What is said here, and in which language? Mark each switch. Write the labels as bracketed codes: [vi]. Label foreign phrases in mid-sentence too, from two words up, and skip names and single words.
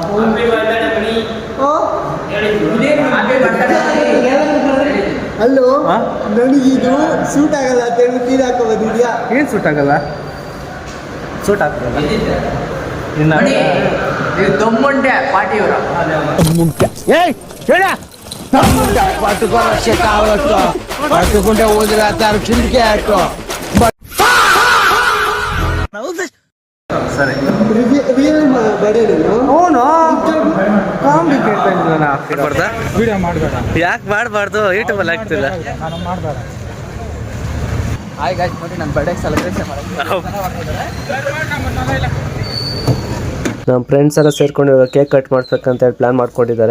[kn] ಅಲ್ಲೋ, ನನಗಿದು ಸೂಟ್ ಆಗಲ್ಲ ಅಂತ ಹೇಳಿ ತೀರ್ ಹಾಕೋ ಬಂದಿದ್ಯಾ? ಏನು ಸೂಟ್ ಆಗಲ್ಲ? ಸೂಟ್ ಆಗ್ತದ ದೊಮ್ಮುಂಟೆ ಪಾರ್ಟಿಯವರ [te] పట్టుకుంటే వదిలేస్తారు కిందికి అట్టు. సరే [kn] ವಿಡಿಯೋ ಮಾಡಬೇಡ. ಯಾಕೆ ಮಾಡಬಾರ್ದು? ಯೂಟ್ಯೂಬಲ್ಲಿ ಆಗ್ತಿಲ್ಲ. [en] Hi guys, [kn] ನೋಡಿ ನನ್ನ [en] birthday celebration [kn] ನಮ್ಮ ಫ್ರೆಂಡ್ಸ್ ಎಲ್ಲ ಸೇರ್ಕೊಂಡು [en] cake cut [kn] ಮಾಡ್ಬೇಕಂತ ಹೇಳಿ ಪ್ಲ್ಯಾನ್ ಮಾಡ್ಕೊಂಡಿದ್ದಾರೆ.